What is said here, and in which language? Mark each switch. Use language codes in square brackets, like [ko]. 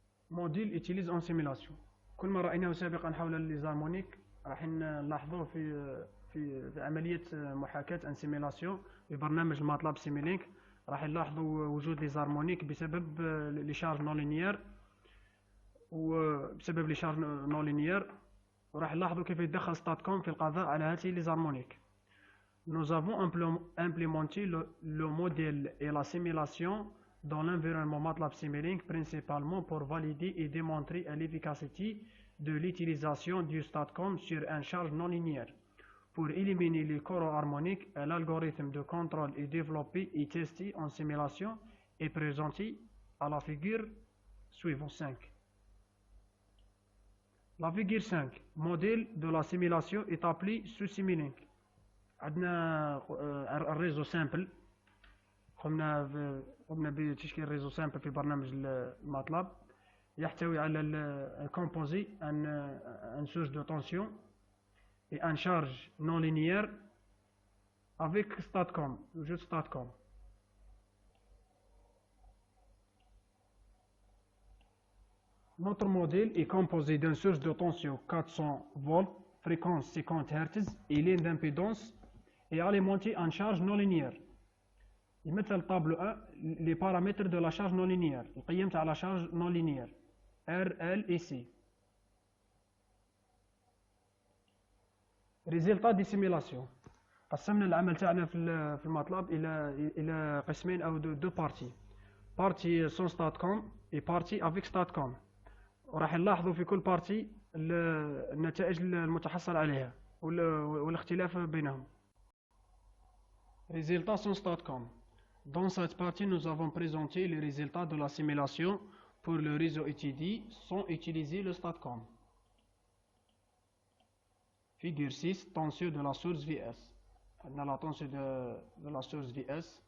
[ar] موديل يوتيليز اون سيميلاسيون. كل ما رايناه سابقا حول الليزارمونيك راح نلاحظوه في عمليه محاكاه ان سيميلاسيون في برنامج الماتلاب سيميلينك. راح نلاحظوا وجود ليزارمونيك بسبب لي شارج نون لينيير وبسبب لي شارج نون لينيير، وراح نلاحظوا كيف يتدخل ستاتكوم في القضاء على هذه ليزارمونيك. [fr] Nous avons implémenté le modèle et la simulation dans l'environnement MATLAB Simulink principalement pour valider et démontrer l'efficacité de l'utilisation du STATCOM sur un charge non linéaire. Pour éliminer les coraux harmoniques, l'algorithme de contrôle est développé et testé en simulation et présenté à la figure suivante 5. La figure 5, modèle de la simulation est appelé sous Simulink. [ar] عندنا الريزو سامبل، قمنا بتشكيل ريزو سامبل في برنامج الماتلاب يحتوي على الكومبوزي ان سورس دو تونسيون [fr] et un charge non linéaire avec STATCOM, [ar] وجود STATCOM. [fr] Notre modèle est composé d'une source de tension 400 volts, fréquence 50 Hz et ligne d'impédance et alimenté en charge non linéaire. [ar] يمثل طابلو 1 [fr] les paramètres de la charge non linéaire، [ar] القيم تاع [fr] la charge non linéaire R, L et C. Résultat des simulations. [ar] قسمنا العمل تاعنا في الماتلاب الى قسمين او دو بارتي، بارتي سون ستاتكوم اي بارتي افيك ستاتكوم، وراح نلاحظوا في كل بارتي النتائج المتحصل عليها والاختلاف بينهم. [fr] Résultats sans STATCOM. Dans cette partie, nous avons présenté les résultats de la simulation pour le réseau étudié sans utiliser le STATCOM. Figure 6, tension de la source VS. On a la tension de la source VS.